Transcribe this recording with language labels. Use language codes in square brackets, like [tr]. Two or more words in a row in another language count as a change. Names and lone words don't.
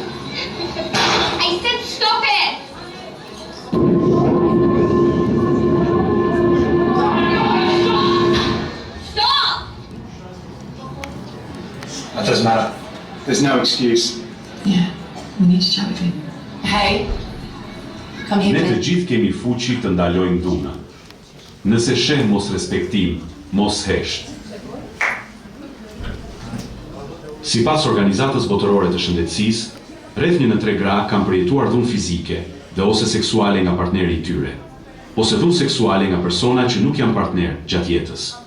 [en] I said stop it! Stop! That doesn't matter. There's no excuse. Yeah, we need to chat with him. Hey, come here, [sq] Ne të [en] please. [sq] gjithë kemi fuqi të ndalojmë dhuna. Nëse sheh mos respektim, mos hesht. Sipas Organizatës Botërore të Shëndetësisë, rreth 1 në 3 gra kanë përjetuar dhunë fizike dhe ose seksuale nga partneri i tyre, ose dhunë seksuale nga persona që nuk janë partner gjatë jetës.